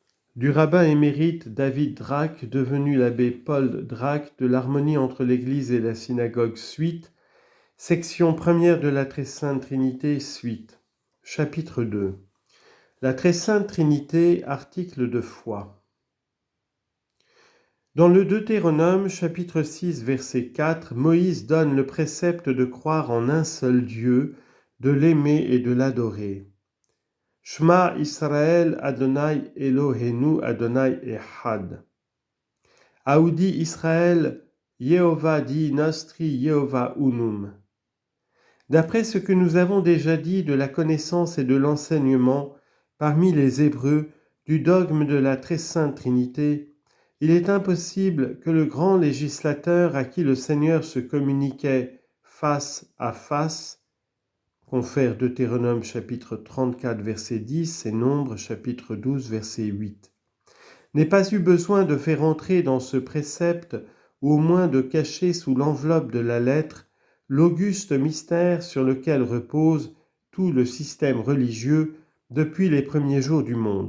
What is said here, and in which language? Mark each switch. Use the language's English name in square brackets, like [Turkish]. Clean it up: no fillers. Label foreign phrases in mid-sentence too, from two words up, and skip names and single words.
[French] du rabbin émérite David Drac, devenu l'abbé Paul Drac, de l'harmonie entre l'Église et la synagogue, suite, section première de la Très Sainte Trinité, suite, chapitre 2. La Très Sainte Trinité, article de foi. Dans le Deutéronome, chapitre 6, verset 4, Moïse donne le précepte de croire en un seul Dieu, de l'aimer et de l'adorer. [Hebrew] שמע ישראל אדני אלהינו אדני אחד. [Latin] Audi Israël, Yehovah di nostri Yehovah unum. [French] D'après ce que nous avons déjà dit de la connaissance et de l'enseignement parmi les Hébreux du dogme de la Très Sainte Trinité, il est impossible que le grand législateur à qui le Seigneur se communiquait face à face, confère Deutéronome chapitre 34 verset 10 et Nombres chapitre 12 verset 8, n'ait pas eu besoin de faire entrer dans ce précepte, ou au moins de cacher sous l'enveloppe de la lettre, l'auguste mystère sur lequel repose tout le système religieux depuis les premiers jours du monde.